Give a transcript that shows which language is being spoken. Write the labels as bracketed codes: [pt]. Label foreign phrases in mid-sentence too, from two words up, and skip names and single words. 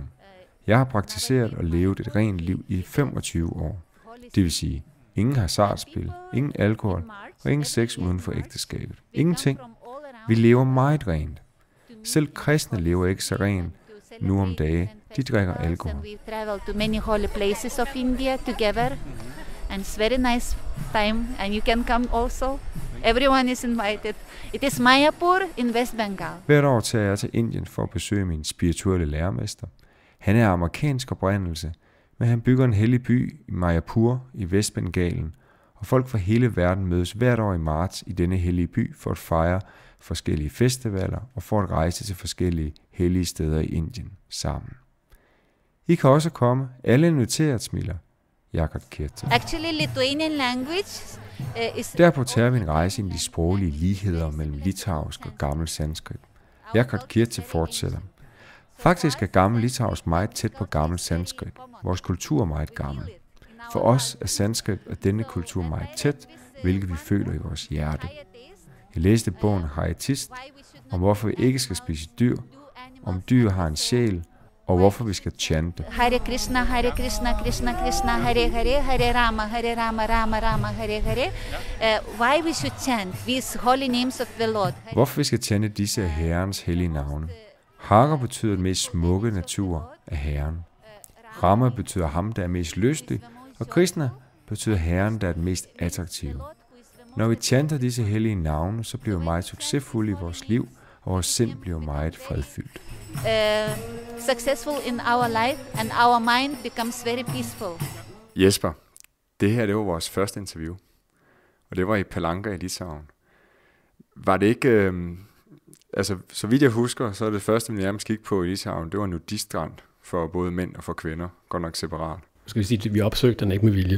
[da] Jeg har praktiseret og levet et rent liv i 25 år. Det vil sige, ingen hasardspil, ingen alkohol og ingen sex uden for ægteskabet. Ingenting. Vi lever meget rent. Selv kristne lever ikke så rent nu om dage. De drikker alkohol. [en] We travel to many holy places of India together, and it's very nice time, and you can come also. Everyone is invited. It is Mayapur in West Bengal. [da] Hvert år tager jeg til Indien for at besøge min spirituelle lærermester. Han er amerikansk oprindelse, men han bygger en hellig by i Mayapur i Vestbengalen, og folk fra hele verden mødes hvert år i marts i denne hellige by for at fejre forskellige festivaler og for at rejse til forskellige hellige steder i Indien sammen. I kan også komme. Alle inviteret, smiler Jagat Kirti. [en] Actually, Lithuanian language is... [da] Derpå tager vi en rejse ind i de sproglige ligheder mellem litauisk og gammel sanskrit. Jagat Kirti fortsætter. Faktisk er gammel litauisk meget tæt på gammel sanskrit. Vores kultur er meget gammel. For os er sanskrit og denne kultur meget tæt, hvilket vi føler i vores hjerte. Jeg læste bogen Haritist, om hvorfor vi ikke skal spise dyr, om dyr har en sjæl, og hvorfor vi skal chante. Hare Krishna, Krishna Krishna, Hare Hare, Hare Rama, Rama Rama, Hare Hare. [en] Why we should chant these holy names of the Lord? [da] Hvorfor vi skal chante disse herrens hellige navne? Hara betyder den mest smukke natur af herren. Rama betyder ham, der er mest lystig, og Krishna betyder herren, der er den mest attraktive. Når vi chanter disse hellige navne, så bliver vi meget succesfulde i vores liv, og vores sind bliver meget fredfyldt. [en] Successful in our life, and our mind becomes very peaceful. [da] Jesper, det her det var vores første interview, og det var i Palanga i Litauen. Var det ikke, altså så vidt jeg husker, så er det første, vi nærmest gik på i Litauen, det var nudiststrand for både mænd og for kvinder, godt nok separat. Skal vi sige, at vi opsøgte den ikke med vilje?